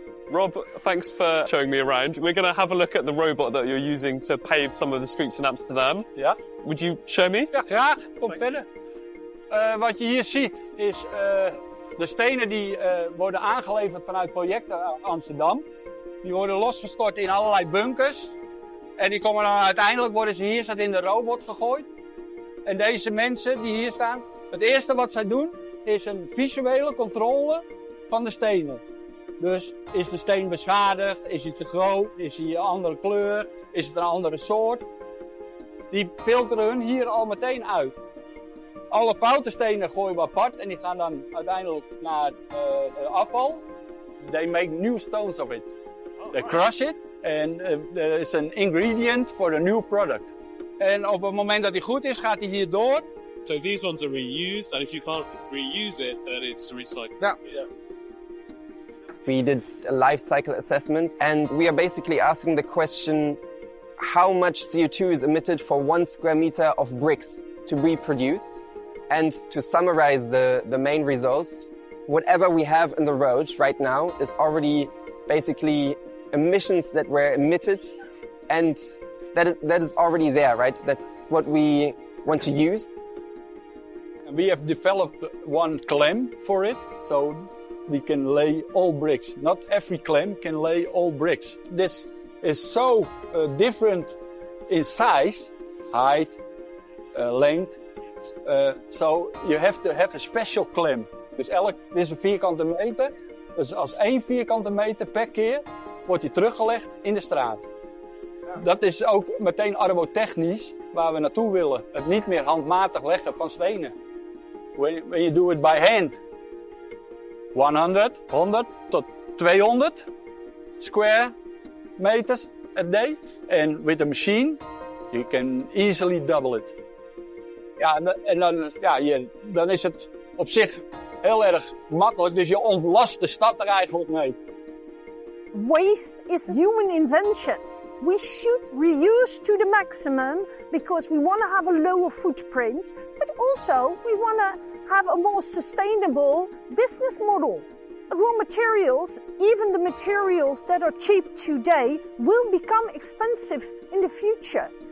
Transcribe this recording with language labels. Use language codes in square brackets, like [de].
[en] Rob, thanks for showing me around. We're going to have a look at the robot that you're using to pave some of the streets in Amsterdam. [nl] Ja. [en] Would you show me? [nl] Ja, graag. Kom verder. Wat je hier ziet is de stenen die worden aangeleverd vanuit projecten Amsterdam. Die worden losgestort in allerlei bunkers. En die komen dan uiteindelijk worden ze hier in de robot gegooid. En deze mensen die hier staan, het eerste wat zij doen is een visuele controle van de stenen. Dus is de steen beschadigd? Is hij te groot? Is hij een andere kleur? Is het een andere soort? Die filteren hun hier al meteen uit. Alle foute stenen gooien we apart en die gaan dan uiteindelijk naar afval. [en] They make new stones of it. They crush it and there is an ingredient for a new product. [nl] En op het moment dat hij goed is, gaat hij hier door. [en] So these ones are reused, and if you can't reuse it, then it's recycled. [nl] Ja. [en] We did a life cycle assessment, and we are basically asking the question, how much CO2 is emitted for 1 square meter of bricks to be produced? And to summarize the main results, whatever we have in the road right now is already basically emissions that were emitted, and that is already there, right? That's what we want to use. And we have developed one clamp for it, so we can lay all bricks. Not every clamp can lay all bricks. This is so different in size, height, length. So you have to have a special clamp. [nl] Dus dit is een vierkante meter. Dus als 1 vierkante meter per keer wordt die teruggelegd in de straat. Dat is ook meteen arbotechnisch waar we naartoe willen. Het niet meer handmatig leggen van stenen. [en] When you do it by hand. 100 tot 200 square meters a day. And with a machine, you can easily double it. [nl] Ja, en dan is het op zich heel erg makkelijk. Dus je ontlast de stad er eigenlijk mee. [en] Waste is human invention. We should reuse to the maximum because we want to have a lower footprint, but also we want to have a more sustainable business model. Raw materials, even the materials that are cheap today, will become expensive in the future.